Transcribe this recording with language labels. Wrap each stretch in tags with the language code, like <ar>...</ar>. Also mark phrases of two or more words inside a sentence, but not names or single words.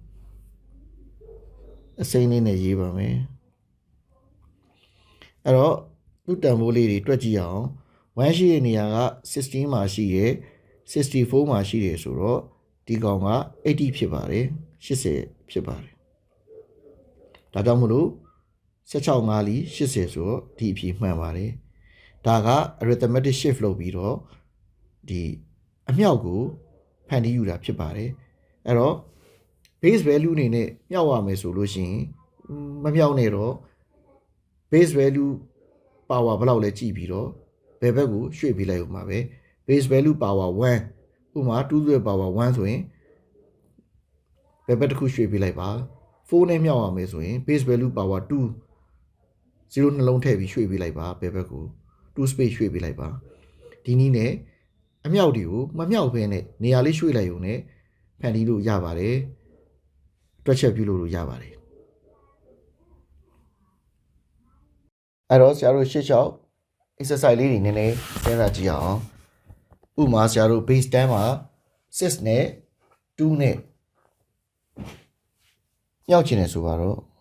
<my>အစိမ်းလေးနဲ့ရေးပါမယ်အဲ့တော့သူ့တန်ဖိုးလေးတွေတွက်ကြည့်အောင်1ရှိတဲ့နေရာက16မှာရှိရယ်64မှာရှိရယ်ဆိုတော့ဒီကောင်က80ဖြစ်ပါတယ် 80ဖြစ်ပါတယ်ဒါကြောင့်မလို့16 5လီ80ဆိုတော့ဒီအဖြေမှန်ပါတယ်ဒါ က</my> <en>arithmetic shift</en> <my>လုပ်ပြီးတော့ဒီအမြောက်ကိုဖန်တီးယူတာဖြစ်ပါတယ်အဲ့တော့</my> <en>base value</en> <my>အနေနဲ့မြောက်ရမယ်ဆိုလို့ရှိရင်မမြော က်နဲ့တော့</my> <en>base value power</en> <my>ဘယ်လောက်လဲကြည့်ပြီးတော့ဘယ်ဘက်ကိုရွှေ့ပေးလိုက်ဦးမှာပဲ</my> <en>base value power 1</en> <my>ဥပမာ</my> <en>2 to the power 1</en> <my>ဆိုရင်ဘယ်ဘက်တစ်ခုရွှေ့ပေးလိုက်ပါ4နဲ့မြောက်ရမယ်ဆိုရင်</my> <en>base value power 2</en> <my>0 နှလုံးထည့်ပြီးရွှေ့ပေးလိုက်ပါဘယ်ဘက်ကို2 space ရွှေ့ပေးလိုက်ပါဒီနည်းနဲ့အမြောက်တွေကိုမမြောက်ဘဲနဲ့နေရာလေးရွှေ့လိုက်ရုံနဲ့ဖန်တီးလို့ရပါတယ်တွက်ချက်ပြုလို့ရပါတယ် အဲ့တော့ဆရာတို့ရှေ့လျှောက် exercise လေးတွေနည်းနည်းစဉ်းစားကြည့်အောင်ဥပမာဆရာတို့ base 10မှာ6နဲ့2နဲ့မြောက်ချင်တယ်ဆိုတော့</my>